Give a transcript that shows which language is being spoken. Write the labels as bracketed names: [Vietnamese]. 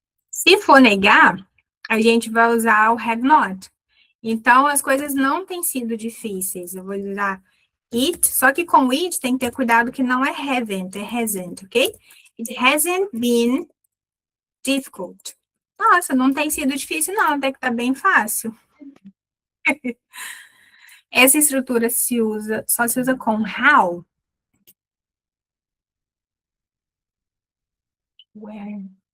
[Portuguese] Se for negar, a gente vai usar o have not. Então, as coisas não têm sido difíceis. Eu vou usar it, só que com it tem que ter cuidado que não é haven't, é hasn't, ok? [English] It hasn't been difficult. [Portuguese] Nossa, não tem sido difícil, não, até que tá bem fácil. Essa estrutura só se usa com how. [English] Where?